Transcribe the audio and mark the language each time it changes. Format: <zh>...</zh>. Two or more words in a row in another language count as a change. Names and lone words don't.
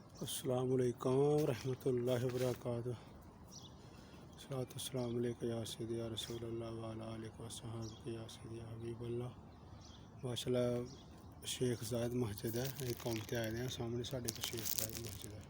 <ar>السلام عليكم ورحمة الله وبركاته. الصلاة والسلام عليك يا سيدي يا رسول الله وعلى آلك وأصحابك يا سيدي يا حبيب الله.</ar> <pa>ماشاءاللہ شیخ زاید مسجد ہے، ایک قوم تے آئے ہیں سامنے ساڈے کو شیخ زاید مسجد ہے.</pa>